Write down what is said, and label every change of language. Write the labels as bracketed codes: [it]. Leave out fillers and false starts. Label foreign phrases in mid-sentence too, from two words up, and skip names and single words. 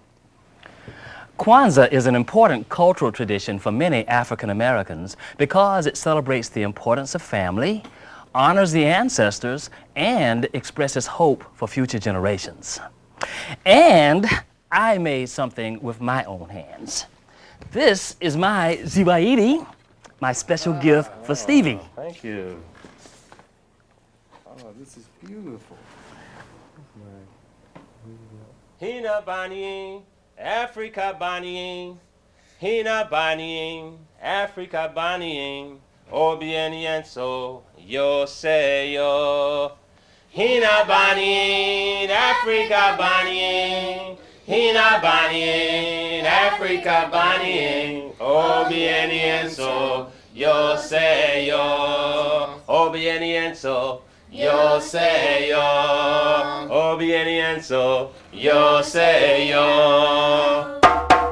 [en] Kwanzaa is an important cultural tradition for many African Americans because it celebrates the importance of family, honors the ancestors, and expresses hope for future generations. And I made something with my own hands. This is my Zwaidi, my special gift for Stevie. Thank you. Oh, this is beautiful. Hina Bani, Africa Bani, Hina Bani, Africa Bani, Obienienso, yo say yo. Hina Bani, Africa Bani, Hina Bani, Africa Bani, Obienienso, yo say yo. Obienienso, yo say yo. Obienienso, yo say yo.